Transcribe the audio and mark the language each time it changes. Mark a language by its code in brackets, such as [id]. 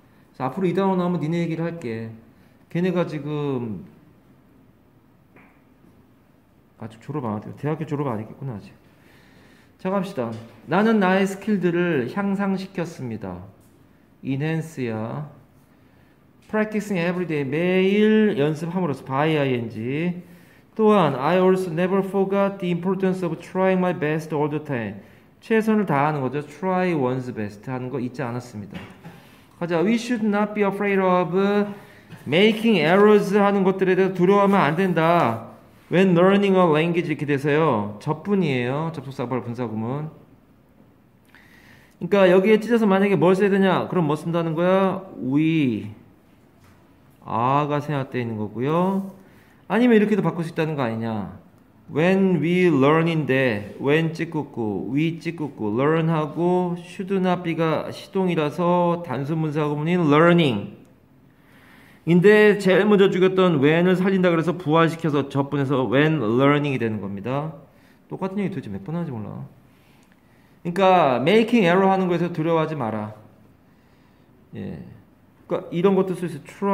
[ko] 그래서 앞으로 이 단어 나오면 니네 얘기를 할게. 걔네가 지금 아직 졸업 안 했대요. 대학교 졸업 안 했겠구나 아직. 자, 갑시다. 나는 나의 스킬들을 향상시켰습니다. [en] enhance야. practicing every day. [ko] 매일 연습함으로써 [en] by ing. [ko] 또한 [en] I also never forgot the importance of trying my best all the time. [ko] 최선을 다하는 거죠. [en] try one's best [ko] 하는 거 잊지 않았습니다. 가자. [en] We should not be afraid of making errors [ko] 하는 것들에 대해서 두려워하면 안 된다. [en] When learning a language [ko] 이렇게 돼서요. 접분이에요. 접속사벌 분사구문. 그러니까 여기에 찢어서 만약에 뭘 써야 되냐? 그럼 뭐 쓴다는 거야? [en] We are [ko] 가 생략되어 있는 거고요. 아니면 이렇게도 바꿀 수 있다는 거 아니냐? [en] When we learn [ko] 인데 when 찍고 we 찍고 learn하고 [en] should not be [ko] 가 시동이라서 단순 분사구문인 learning. 인데 제일 먼저 죽였던 when을 살린다 그래서 부활시켜서 접분해서 when learning이 되는 겁니다. 똑같은 얘기 도대체 몇 번 하는지 몰라. 그러니까 making error 하는 거에서 두려워하지 마라. 예. 그러니까 이런 것도 쓸 수 있어요.